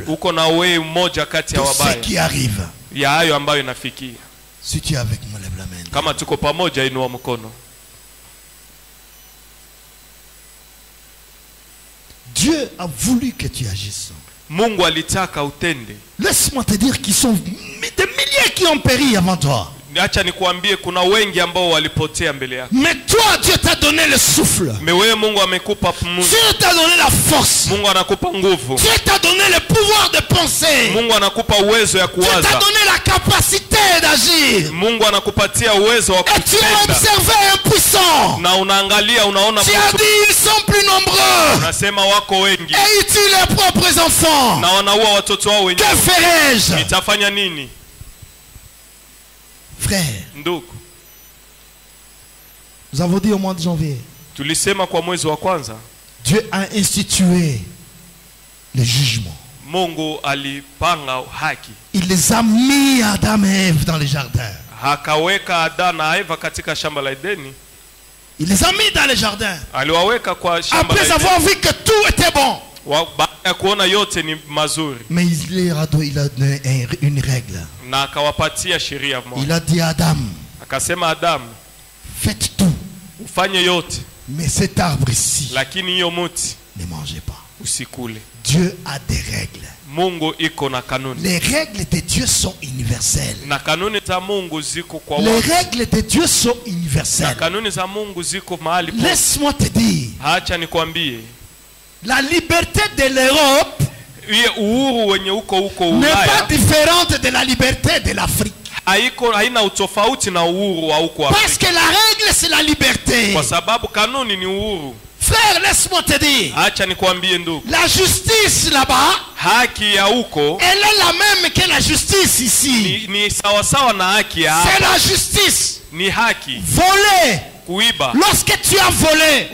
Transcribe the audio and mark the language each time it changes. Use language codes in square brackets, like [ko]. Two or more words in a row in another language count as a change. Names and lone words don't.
[sw] Uko na wewe mmoja kati ya [fr] de ce [sw] wabaya [fr] qui arrive. [sw] ya hayo ambayo inafikia. [fr] Si tu es avec moi, lève la main. [sw] Kama tuko pamoja, inua mkono. [fr] Dieu a voulu que tu agisses. [sw] Mungu alitaka utende. [fr] Laisse-moi te dire qu'ils sont des milliers qui ont péri avant toi. [sw] Acha nikuambie kuna wengi ambao walipotea mbele yako. [fr] Mais toi, Dieu t'a donné le souffle. [sw] Wewe Mungu amekupa pumzi. [fr] Dieu t'a donné la force. [sw] Mungu anakupa nguvu. [fr] Dieu t'a donné le pouvoir de penser. [sw] Mungu anakupa uwezo ya [fr] Dieu t'a [sw] kuwaza. [fr] donné la capacité d'agir. [sw] Mungu anakupatia uwezo wa [fr] Et tu as [sw] kutenda. [fr] observé un puissant. [sw] Na unaangalia unaona [fr] Tu as [sw] mtu. [fr] dit, ils sont plus nombreux. [sw] Unasema wako wengi. [fr] Et ils tuent leurs propres enfants. [sw] Na wanaua watoto wao [fr] Que [sw] wenyewe. [fr] ferai-je? [sw] Nitafanya nini? [fr] Frère, [sw] Ndugu, [fr] nous avons dit au mois de janvier, [sw] tulisema kwa mwezi wa kwanza [fr] Dieu a institué le jugement. [sw] Mungu alipanga haki. [fr] Il les a mis Adam et Ève dans le jardin. [sw] Akaweka Adamu na Eva katika shamba la Edeni. [fr] Il les a mis dans le jardin. [sw] Aliwaweka kwa shamba la [fr] Après [sw] Edeni. [fr] avoir vu que tout était bon. [sw] Baada ya kuona yote ni mazuri, [fr] Mais il a donné une règle. [sw] na akawapatia sheria [fr] Il [sw] moja. [fr] a dit à Adam, [sw] Akasema Adamu, [fr] faites tout. [sw] ufanye yote, [fr] Mais cet arbre ici, [sw] lakini hiyo mti [fr] ne mangez pas. [sw] usikule. [fr] Dieu a des règles. [sw] Mungu iko na kanuni. [fr] Les règles de Dieu sont universelles. [sw] Na kanuni za Mungu ziko kwa [fr] Les [sw] watu. [fr] règles de Dieu sont [sw] Na [fr] universelles. [sw] kanuni za Mungu ziko mahali pote. [fr] Laisse-moi te dire, [sw] Acha nikwambie, [fr] la liberté de l'Europe [sw] hiyo uhuru wenye uko [fr] n'est pas [sw] Ulaya [fr] différente de la liberté de l'Afrique. [sw] haina utofauti na uhuru wa huko Afrika. [fr] Parce que la règle, c'est la liberté. [sw] Kwa sababu kanuni ni uhuru. [fr] Frère, laisse-moi te dire, [sw] Acha nikwambie ndugu, [fr] la justice là-bas, [sw] haki ya huko [fr] elle est la même que la justice ici. [sw] ni sawasawa na haki ya [fr] C'est [sw] hapa. [fr] la justice. [sw] Ni haki. [fr] Voler, [sw] Kuiba. [fr] Lorsque tu as volé,